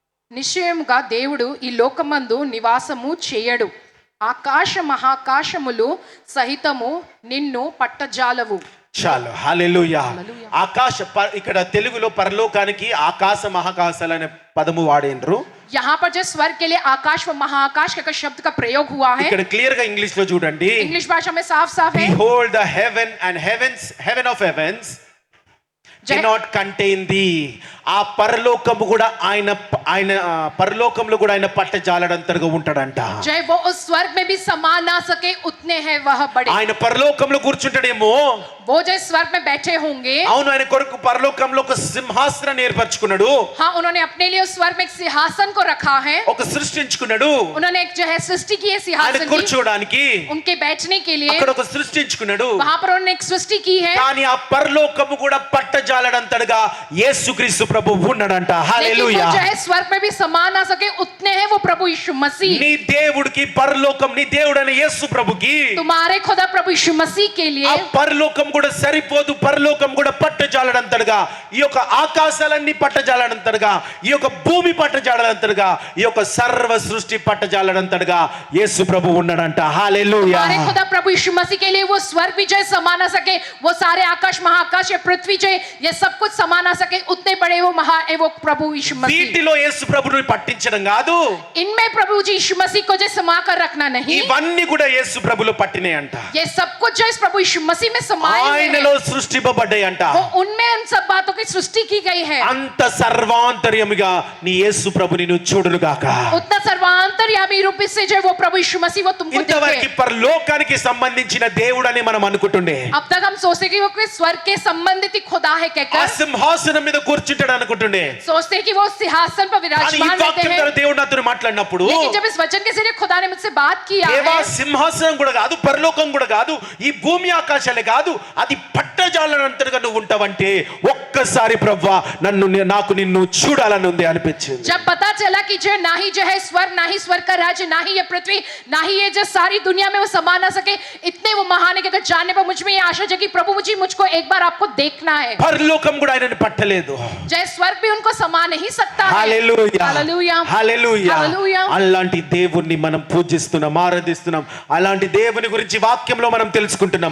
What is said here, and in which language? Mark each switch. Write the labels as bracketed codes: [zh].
[te] నిశ్చయముగా దేవుడు ఈ లోకమందు నివాసము చేయడు, ఆకాశ మహాకాశములు సహితము నిన్ను పట్టజాలవు. చాలు. హల్లెలూయా. హల్లెలూయా. ఇక్కడ తెలుగులో పరలోకానికి ఆకాశ మహాకాశాలు అనే పదము వాడేండ్రు. [hi] यहाँ पर जो स्वर्ग के लिए आकाश व महाआकाश का शब्द का प्रयोग हुआ है, [te] ఇక్కడ క్లియర్ గా ఇంగ్లీష్ లో చూడండి. [hi] इंग्लिश भाषा में साफ साफ है, [en] Behold the heaven and heaven of heavens cannot contain thee. [te] ఆ పరలోకము కూడా ఆయన పరలోకంలో కూడా ఆయన పట్టజాలడంతగా ఉంటాడంట. [hi] जय वो उस स्वर्ग में भी समा ना सके उतने हैं वह बड़े। [te] ఆయన పరలోకంలో కూర్చుంటాడేమో, [hi] वो जो स्वर्ग में बैठे होंगे, [te] అవును, ఆయన కొరకు పరలోకంలో ఒక సింహాసనాన్ని ఏర్పరచుకున్నాడు, [hi] हाँ उन्होंने अपने लिए उस स्वर्ग में एक सिंहासन को रखा है, [te] ఒక సృష్టించుకున్నాడు, [hi] उन्होंने एक जो है सृष्टि की है [te] ఆయన [hi] सिंहासन की, [te] కూర్చోడానికి [hi] उनके बैठने के लिए [te] అక్కడ ఒక సృష్టించుకున్నాడు. [hi] वहां पर उन्होंने एक सृष्टि की है, [te] కానీ ఆ పరలోకము కూడా పట్టజాలడంతగా యేసుక్రీస్తు ప్రభు ఉన్నాడంట. [hi] लेकिन वो [te] హల్లెలూయా. [hi] जो है स्वर्ग में भी समा ना सके उतने हैं वो प्रभु यीशु मसीह। [te] నీ దేవుడికి పరలోకం, నీ దేవుడైన యేసు ప్రభుకి [hi] तुम्हारे खुदा प्रभु यीशु मसीह के लिए [te] ఆ పరలోకం కూడా సరిపోదు. పరలోకం కూడా పట్టజాలడంతగా, ఈ యొక్క ఆకాశాలన్నీ పట్టజాలడంతగా, ఈ యొక్క భూమి పట్టజాలడంతగా, ఈ యొక్క సర్వ సృష్టి పట్టజాలడంతగా యేసు ప్రభు ఉన్నాడంట. హల్లెలూయా. [hi] हमारे खुदा प्रभु यीशु मसीह के लिए वो स्वर्ग भी जो है समा ना सके, वो सारे आकाश महाआकाश या पृथ्वी जो है ये सब कुछ समा ना सके, उतने बड़े वो वो प्रभु यीशु मसीह। [te] వీటిలో యేసు ప్రభుని పట్టించడం కాదు, [hi] इनमें प्रभु जी यीशु मसीह को जो समा कर रखना नहीं, [te] ఇవన్నీ కూడా యేసు ప్రభులో పట్టినాయి అంట, [hi] ये सब कुछ जो इस प्रभु यीशु मसीह में समाये हुए [te] ఆయనలో [hi] हैं, [te] సృష్టింపబడ్డాయి అంట. [hi] वो उनमें उन सब बातों की सृष्टि की गई है। [te] అంత సర్వాంతర్యముగా నీ యేసు ప్రభుని నువ్వు చూడును గాక. [hi] उतना सर्वांतर्यामी रूप से जो वो प्रभु यीशु मसीह वो तुमको [te] ఇంతవరకు [hi] दिखे। [te] పరలోకానికి సంబంధించిన దేవుడు అని మనం అనుకుంటుండే, [hi] अब तक हम सोचते कि वो कोई स्वर्ग के संबंधित ही खुदा है [te] ఆ [hi] कहकर [te] సింహాసనం మీద కూర్చుంటాడు అనుకుంటుండే. [hi] सोचते हैं कि वो सिंहासन पर [te] కానీ ఈ [hi] विराजमान रहते [te] వాక్యం [hi] हैं। [te] ద్వారా దేవుడు నాతో మాట్లాడినప్పుడు [hi] लेकिन जब इस वचन के जरिए खुदा ने मुझसे बात किया [te] దేవా [hi] है, [te] సింహాసనం కూడా కాదు, పరలోకం కూడా కాదు, ఈ భూమి ఆకాశాలే కాదు, అది పట్టజాలనంతటిగా నువ్వు ఉంటావంటే ఒక్కసారి ప్రవ్వా నాకు నిన్ను చూడాలని ఉంది అనిపించింది. [hi] जब पता चला कि जो ना ही जो है स्वर्ग, ना ही स्वर्ग का राज्य, ना ही ये पृथ्वी, ना ही ये जो सारी दुनिया में वो समा ना सके, इतने वो महान है कि अगर जानने पर मुझ में ये आशा जगी प्रभु मुझको एक बार आपको देखना है। [te] పరలోకం కూడా ఆయనని పట్టలేదు. [hi] जय स्वर्ग भी उनको समा नहीं सकता है। [te] హల్లెలూయా, [hi] हालेलुया, [te] హల్లెలూయా. [hi] हालेलुया। [te] అలాంటి దేవుణ్ణి మనం పూజిస్తున్నాం, ఆరాధిస్తున్నాం. అలాంటి దేవుని గురించి వాక్యంలో మనం తెలుసుకుంటున్నాం.